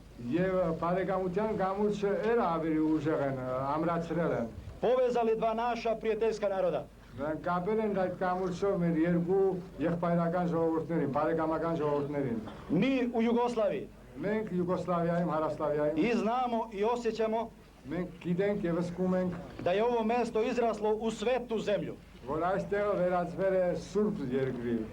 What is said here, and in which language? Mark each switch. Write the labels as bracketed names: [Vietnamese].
[Armenian] Եվ բարեկամության գամուրջը ավելի ուժեղ են, ամրացրել են։ [Serbian] Povezali dva naša prijateljska naroda. [Armenian] Նրանք կապել են այդ գամուրջով մեր երկու եղբայրական ժողովուրդներին, բարեկամական ժողովուրդներին։ [Serbian] Mi u Jugoslaviji [Armenian] Մենք Յուգոսլավիայում, Հարավսլավիայում [Serbian] i znamo i osjećamo [Armenian] մենք գիտենք եւ զգում ենք, [Serbian] da je ovo mesto izraslo u svetu zemlju [Armenian] որ այստեղ վերածվել է սուրբ երկրի